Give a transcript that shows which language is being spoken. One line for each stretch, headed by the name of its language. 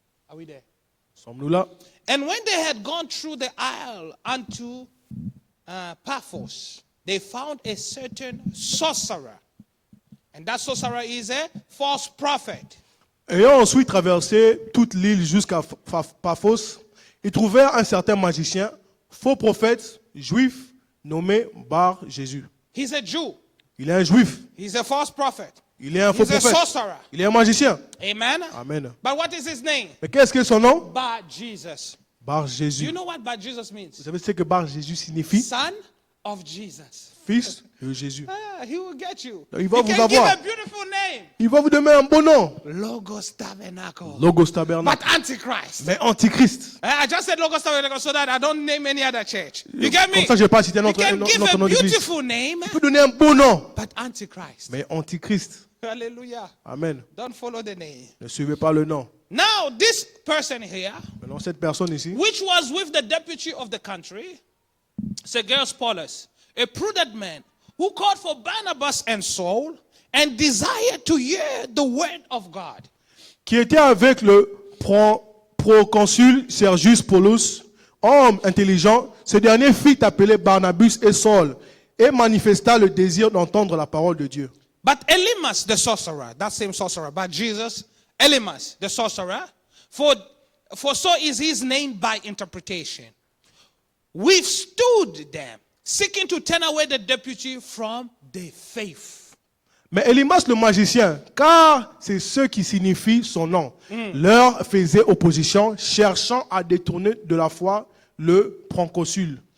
English: Are we there?
French: Sommes-nous là?
English: And when they had gone through the isle unto Paphos, they found a certain sorcerer. And that sorcerer is a false prophet.
French: Ayant ensuite traversé toute l'île jusqu'à Paphos, ils trouvèrent un certain magicien, faux prophète, juif, nommé Bar Jésus.
English: He's a Jew.
French: Il est un juif.
English: He's a false prophet.
French: Il est un faux
English: He's a
French: prophète.
English: sorcerer.
French: Il est un magicien.
English: Amen.
French: Amen.
English: But what is his name?
French: Mais qu'est-ce que son nom?
English: Bar Jesus.
French: Bar
English: Do
French: Jésus.
English: you know what Bar Jesus
French: Vous
English: means?
French: savez ce que Bar Jésus signifie?
English: Son of Jesus.
French: Fils de Jésus.
English: Ah, he will get you.
French: Il va
English: He
French: vous
English: can give
French: avoir.
English: a beautiful name.
French: Il va vous donner un bon nom.
English: Logos Tabernacle.
French: Logos Tabernacle.
English: But Antichrist.
French: Mais Antichrist.
English: I just said Logos Tabernacle so that I don't name any other church. You get me?
French: Comme ça, je ne vais pas citer
English: You
French: notre,
English: can give
French: notre
English: a
French: nom d'église.
English: beautiful name,
French: Il peut donner un bon nom.
English: but Antichrist.
French: Mais Antichrist.
English: Hallelujah.
French: Amen.
English: Don't follow the name.
French: Ne suivez pas le nom.
English: Now, this person here,
French: Maintenant, cette personne ici,
English: which was with the deputy of the country, Sergius Paulus, a prudent man, who called for Barnabas and Saul and desired to hear the word of God.
French: qui était avec le proconsul Sergius Paulus, homme intelligent, ce dernier fit appeler Barnabas et Saul et manifesta le désir d'entendre la parole de Dieu.
English: But Elymas, the sorcerer, that same sorcerer, but Jesus, Elymas, the sorcerer, for so is his name by interpretation, withstood them, seeking to turn away the deputy from the faith.
French: Mais Élymas le magicien, car c'est ce qui signifie son nom, leur faisait opposition, cherchant à détourner de la foi le proconsul.